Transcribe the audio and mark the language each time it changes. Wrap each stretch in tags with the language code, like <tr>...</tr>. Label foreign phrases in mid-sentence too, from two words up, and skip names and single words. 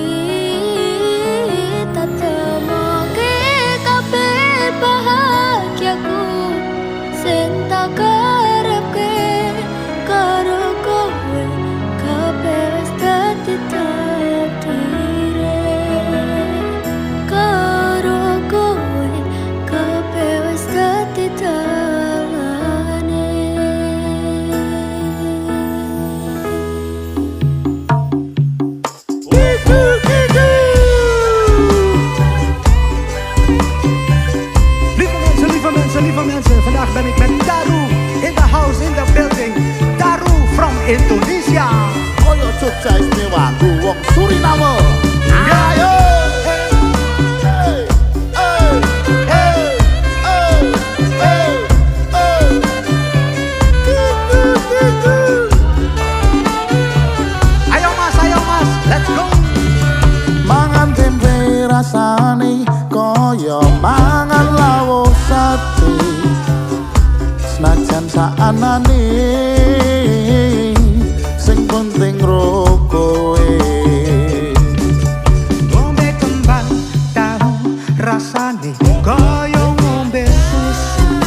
<jv>Tak temoke kabeh bahagiaku sing tak karepke karo kowe. Kabeh wis dadi takdire. Karo kowe kabeh wis dadi dalane.</jv> <nl>Lieve mensen, vandaag ben ik met Daru</nl> <en>in the house, in the building. Daru from Indonesia.</en> <jv>Koyo Jogja istimewa wong Suriname. Ayo. Ayo mas,</jv> <en>let's go.</en> <jv>Mangan tempe rasane koyo mangan lawuh sate. Senajan saanane sing penting ro kowe. Ngombe kembang tahu rasane koyo ngombe susu.</jv>